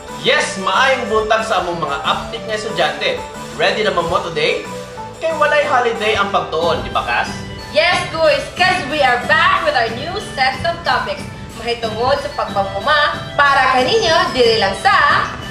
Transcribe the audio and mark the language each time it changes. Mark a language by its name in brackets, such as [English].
[Cebuano] Yes, maayong buntag sa among mga update nga estudyante. Ready na mo today? Kay walay holiday ang pagtuon, di ba Kas? [English] Yes, guys, cause we are back with our new sets of topics. [Cebuano] Mahitungod sa pagpanguma para kaninyo dili lang sa